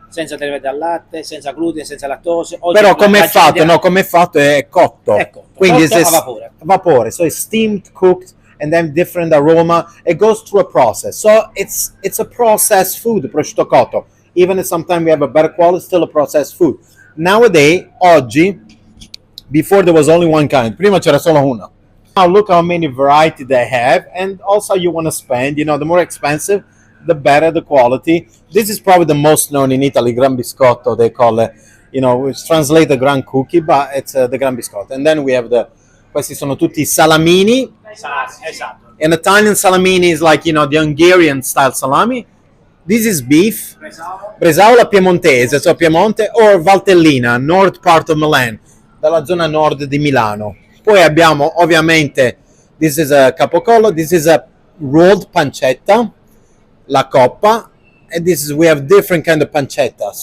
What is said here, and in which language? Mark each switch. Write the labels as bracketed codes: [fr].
[it] Senza derivati dal latte, senza glutine, senza lattosio. Però come è fatto? No, come è fatto è cotto. È cotto. Quindi Cotto a vapore. Vapore. [en] So it's steamed, cooked, and then different aroma. It goes through a process. So it's a processed food, prosciutto cotto. Even if sometimes we have a better quality, still a processed food. Nowadays, oggi, before there was only one kind. [it] Prima c'era solo una. [en] Now look how many variety they have, and also you want to spend. You know, the more expensive, the better the quality. This is probably the most known in Italy, gran biscotto. They call it, you know, which translate the gran cookie, but it's the gran biscotto. And then we have [it] questi sono tutti salamini. Esatto. [en] An Italian salamini is like, you know, the Hungarian style salami. This is beef. Bresaola piemontese, so Piemonte, or Valtellina, north part of Milan, [it] dalla zona nord di Milano. Poi abbiamo ovviamente, [en] this is a capocollo, this is a rolled pancetta, [it] la coppa, [en] and we have different kind of pancetta.